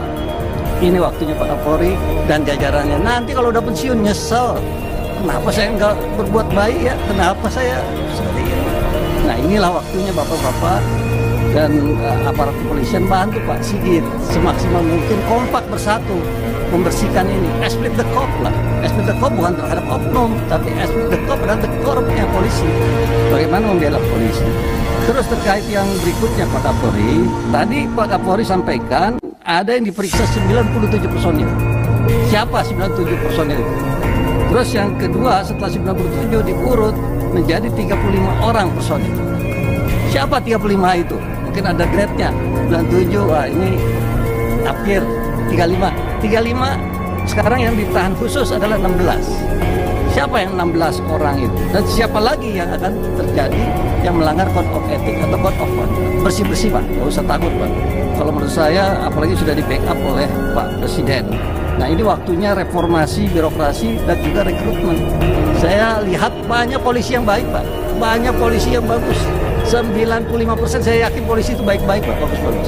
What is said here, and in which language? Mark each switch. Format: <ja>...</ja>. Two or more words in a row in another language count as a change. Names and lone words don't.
<id>Ini waktunya Pak Kapolri dan jajarannya. Nanti kalau udah pensiun nyesel. Kenapa saya nggak berbuat baik ya? Kenapa saya seperti ini? Nah, inilah waktunya Bapak-bapak dan aparat kepolisian bantu Pak Sigit semaksimal mungkin, kompak bersatu membersihkan ini.</id> <fr>Esprit de corps</fr> <id>lah.</id> <fr>Esprit de corps</fr> <id>bukan terhadap oknum, tapi</id> <fr>esprit de corps</fr> <id>terhadap korpsnya polisi. Bagaimana membela polisi? Terus terkait yang berikutnya Pak Kapolri, tadi Pak Kapolri sampaikan ada yang diperiksa 97 personil. Siapa 97 personil itu? Terus yang kedua, setelah 97 diurut menjadi 35 orang personil. Siapa 35 itu? Mungkin ada grade-nya. 97, wah ini akhir 35. 35 sekarang yang ditahan khusus adalah 16. Siapa yang 16 orang itu? Dan siapa lagi yang akan terjadi yang melanggar</id> <en>code of ethic</en> <id>atau</id> <en>code of conduct?</en> <id>Bersih-bersih Pak, nggak usah takut Pak. Kalau menurut saya, apalagi sudah di backup oleh Pak Presiden. Nah, ini waktunya reformasi birokrasi dan juga rekrutmen. Saya lihat banyak polisi yang baik Pak, banyak polisi yang bagus. 95% saya yakin polisi itu baik-baik Pak, bagus-bagus.</id>